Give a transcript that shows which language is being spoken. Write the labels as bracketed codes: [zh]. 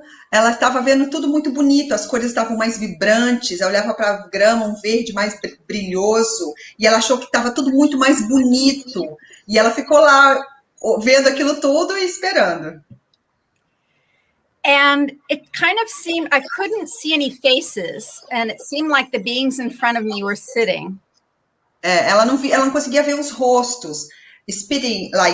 [pt] Ela estava vendo tudo muito bonito, as cores estavam mais vibrantes, ela olhava para a grama, um verde mais brilhoso, e ela achou que estava tudo muito mais bonito. E ela ficou lá, vendo aquilo tudo e esperando. [en] And it kind of seemed, I couldn't see any faces, and it seemed like the beings in front of me were sitting. [pt] Ela não conseguia ver os rostos. [en] Spinning.